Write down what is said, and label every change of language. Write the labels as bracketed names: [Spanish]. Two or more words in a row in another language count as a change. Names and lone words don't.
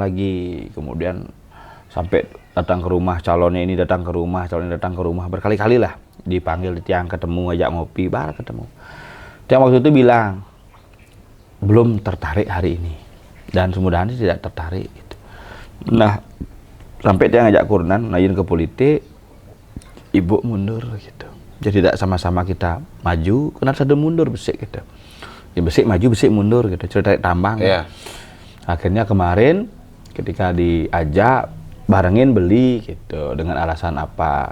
[Indonesian] lagi kemudian sampai datang ke rumah calonnya ini datang ke rumah berkali-kali lah dipanggil Tiang ketemu ajak ngopi ketemu Tiang waktu itu bilang belum tertarik hari ini dan semudahan tidak tertarik gitu. Nah sampai Tiang ajak kurenan naik ke politik ibu mundur gitu. Jadi tidak sama-sama kita maju, kenapa ada mundur besik gitu. Ya besik maju, besik mundur gitu. Cerita tambang. Yeah. Akhirnya kemarin ketika diajak barengin beli gitu dengan alasan apa?